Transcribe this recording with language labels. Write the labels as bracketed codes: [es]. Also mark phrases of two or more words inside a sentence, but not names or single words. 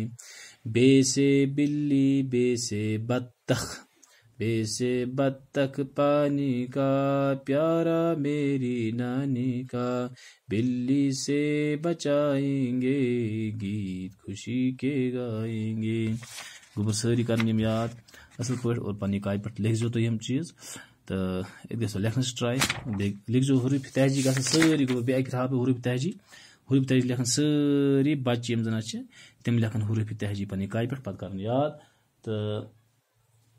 [ur] بے سے بلی، بے سے بطخ، بے سے بطخ، پانی کا پیارا میری نانی کا، بلی سے بچائیں گے، گیت خوشی کے گائیں گے. [ks] گوبر ساری کرن یم یاد اصل پٲٹھۍ، اور پننہِ کاپی پٮ۪ٹھ لیکھزیو تُہۍ یِم چیٖز. تہٕ ییٚتہِ گژھو لیکھنَس ٹراے، بیٚیہِ لیکھزیو حروٗفِ تہجی گژھن سٲری گوبر. بیٚیہِ اکہِ تھاو بہٕ حروٗفِ تہجی، حروٗفِ تہجی لیکھن سٲری بچہِ یِم زن چھِ، تِم لیکھن حروٗفِ تہجی پننہِ کاپی پٮ۪ٹھ، پتہٕ کرن یاد.